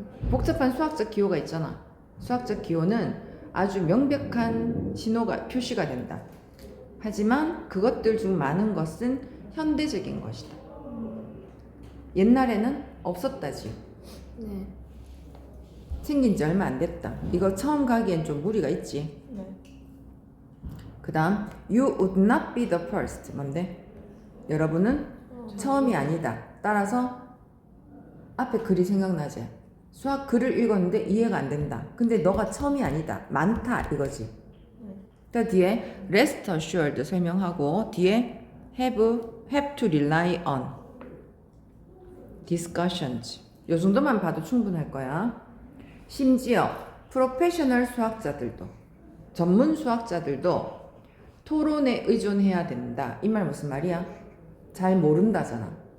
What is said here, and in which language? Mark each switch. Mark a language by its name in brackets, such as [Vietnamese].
[Korean] 복잡한 수학적 기호가 있잖아. 수학적 기호는 아주 명백한 신호가 표시가 된다. 하지만 그것들 중 많은 것은 현대적인 것이다. 옛날에는 없었다지. 네. 생긴 지 얼마 안 됐다. 이거 처음 가기엔 좀 무리가 있지. 네. [English] 그 다음 You would not be the first. [Korean] 뭔데? 여러분은 처음이 아니다. 따라서 앞에 글이 생각나지? 수학 글을 읽었는데 이해가 안 된다. 근데 너가 처음이 아니다. 많다 이거지. 그 뒤에 [English] rest assured [Korean] 설명하고 뒤에 [English] have to rely on discussions. [Korean] 요 정도만 봐도 충분할 거야. 심지어 프로페셔널 수학자들도 전문 수학자들도 토론에 의존해야 된다. 이 말 무슨 말이야? 잘 모른다잖아.